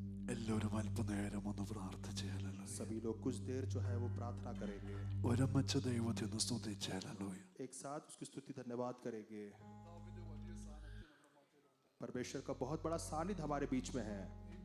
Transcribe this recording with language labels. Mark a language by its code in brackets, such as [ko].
[ml] എല്ലാവരും അല്പനേരം ഒന്ന് പ്രാർത്ഥിച്ച് ഹല്ലേലൂയ. [hi] सभी लोग कुछ देर जो है वो प्रार्थना करेंगे, [ml] ഒരുമിച്ച് ദൈവത്തെ ഒന്ന് സ്തുതിച്ച് ഹല്ലേലൂയ. [hi] एक साथ उसकी स्तुति धन्यवाद करेंगे। परमेश्वर का बहुत बड़ा सानिध्य हमारे बीच में है।